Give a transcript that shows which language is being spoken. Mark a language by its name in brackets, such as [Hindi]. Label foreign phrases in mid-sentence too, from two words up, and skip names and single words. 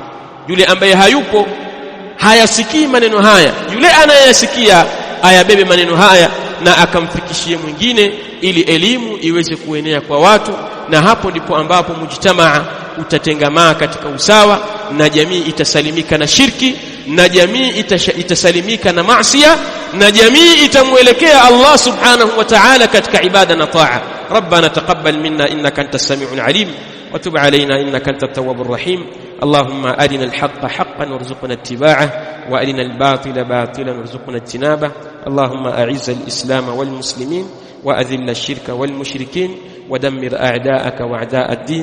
[Swahili] Yule ambaye hayupo hayasikii maneno haya, yule anayesikia ayabebe maneno haya na akamfikishie mwingine, ili elimu iweze kuenea kwa watu. Na hapo ndipo ambapo mujtamaa utatengamaa katika usawa, na jamii itasalimika na shirki, na jamii itasalimika na maasiya, na jamii itamuelekea Allah [Arabic] سبحانه وتعالى [Swahili] katika ibada na taa. [Arabic] ربنا تقبل منا إنك أنت السميع العليم وتب علينا إنك أنت التواب الرحيم. اللهم أرنا الحق حقا وارزقنا اتباعه، وأرنا الباطل باطلا وارزقنا اجتنابه. اللهم أعز الإسلام والمسلمين، وأذل الشرك والمشركين، ودمر أعداءك وأعداء الدين.